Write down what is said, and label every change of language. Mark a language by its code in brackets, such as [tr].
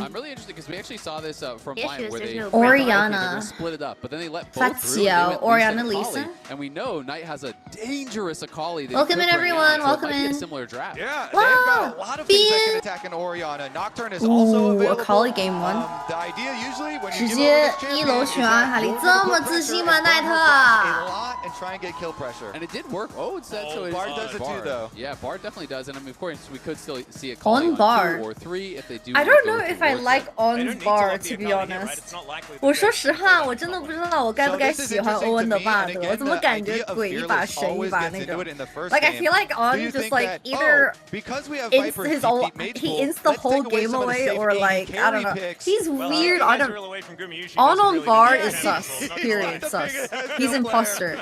[en] I'm really interested because we actually saw this from Bayern where they Oriana split it up, but then they let both through. Oriana Lee Sin. And we know Knight has a dangerous Akali. Welcome in everyone. Welcome in. A similar draft. Yeah, they've got a lot of things that can attack an Oriana. Nocturne is also available. Akali game 1. The idea usually when you [zh] 直接1楼选阿卡丽，这么自信吗，奈特啊 [en] and try and get kill pressure. And it did work. Oh, it said so. Bard does it too, though. Yeah, Bard definitely does, and I mean, of course, we could still see it on Bard 2 or 3 if they do. I don't know if I like on Bard to be honest. [zh] 我说实话，我真的不知道我该不该喜欢欧文的 Bard。我怎么感觉鬼一把神一把那种 [en] ？Like I feel like On just like either insta his own, he insta the whole game away or like I don't know. He's weird. On Bard is sus. Period. Sus. He's imposter.